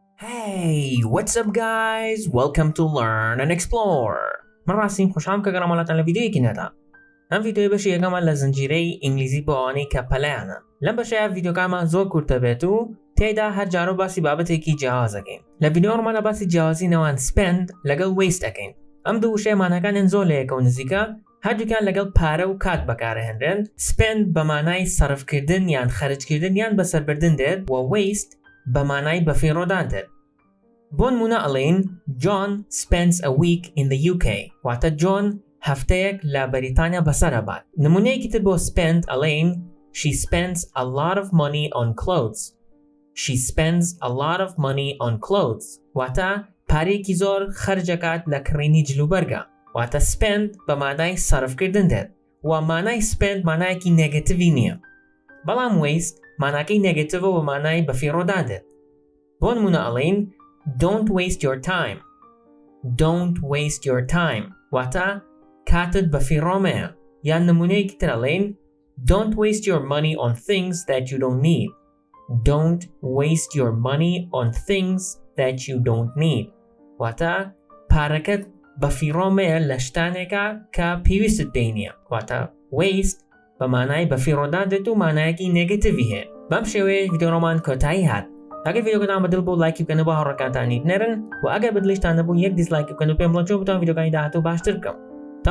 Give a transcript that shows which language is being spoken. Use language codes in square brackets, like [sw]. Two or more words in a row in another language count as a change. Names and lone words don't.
[en] Hey, what's up guys? Welcome to Learn and Explore. [ckb] من راسیم خوشحالم که گرامالاتان لویدیویەکی نەدا. ئەم ڤیدیۆی بەشی یەکەمە لە زنجیرەی ئینگلیزی بۆ ئەوانەی کە پەلەیانە. لەم بەشەیە ڤیدیۆکانمان زۆر کورتە بێت و تێیدا هەر جارۆ باسی بابەتێکی جیاواز دەکەین. لە ڤیدیۆ ئەمانە باسی جیاوازی نێوان spend لەگەڵ waste دەکەین. ئەم دوو وشەیە ماناکانیان زۆر لە یەکەوە نزیکە، هەردووکیان لەگەڵ پارە و کات بەکارەهێنرێن. spend بە مانای سەرفکردن یان خەرجکردن یان بەسەربردن دێت و waste بە مانای بەفیڕۆدان دێت. بۆ نمونە ئەڵێین [en] John spends a week in the UK [ckb] واتە John هەفتەیەک لە بەریتانیا بەسەرەبات. نمونەیەکی تر بۆ spend ئەڵێین [en] She spends a lot of money on clothes. She spends a lot of money on clothes [ckb] واتە پارێکی زۆر خەرجەکات لە کڕینی جلوبەرگە. واتە spend بە مانای سەرفکردن دێت و مانای spend مانایەکی نێگەتیڤی نییە. بەڵام waste ماناکەی نێگەتیڤە و مانای بەفیڕۆدان دێت. بۆ نمونە ئەڵێین [en] Don't waste your time. Don't waste your time. [ckb] واتە کاتت بەفیڕۆمەیە. یان نمونەیەکی تر ئەڵێین [en] Don't waste your money on things that you don't need. Don't waste your money on things that you don't need. [ckb] واتە پارەکەت بەفیڕۆمەیە لە شتانێکە کە پێویستت پێی نییە. واتە waste بە مانای بەفیڕۆدان دێت و مانایەکی نێگەتیڤی هەیە. بەم شێوەیە ڤیدیۆڕۆمان کۆتایی هات. ئەگەر ڤیدیۆکەتان بەدڵ بوو لایکی بکەن بۆ هاوڕێکانتانی بنێرن و ئەگەر بەدڵیشتان نەبوو یەک دیسلایک بکەن و پێم بڵێن چۆن بتوانم ڤیدیۆکانی داهاتوو باشتر بکەم.